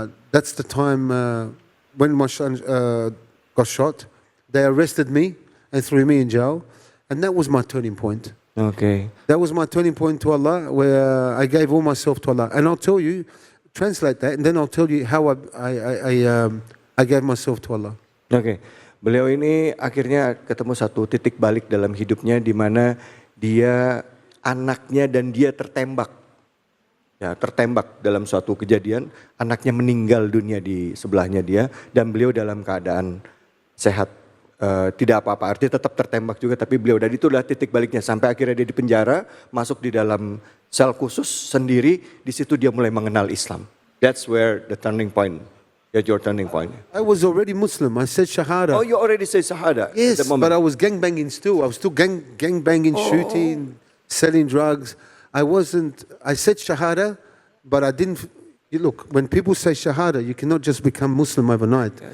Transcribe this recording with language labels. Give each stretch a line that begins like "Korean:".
English: That's the time when my son got shot. They arrested me and threw me in jail, and that was my turning point. Okay. That was my turning point to Allah, where I gave all myself to Allah. And I'll tell you, translate that, and then I'll tell you how I gave myself to Allah. Okay.
Indonesian: Beliau ini akhirnya ketemu satu titik balik dalam hidupnya di mana dia, anaknya dan dia tertembak. Ya, tertembak dalam suatu kejadian, anaknya meninggal dunia di sebelahnya dia dan beliau dalam keadaan sehat, tidak apa-apa. Artinya tetap tertembak juga, tapi beliau, dan itulah titik baliknya sampai akhirnya dia di penjara, masuk di dalam sel khusus sendiri, di situ dia mulai mengenal Islam.
English: That's where the turning point. At your turning point. I was already Muslim. I said Shahada. Oh, you already say Shahada? Yes, but I was gangbanging still. I was still gangbanging, shooting, selling drugs. I said Shahada, but I didn't. You look, when people say Shahada, you cannot just become Muslim overnight.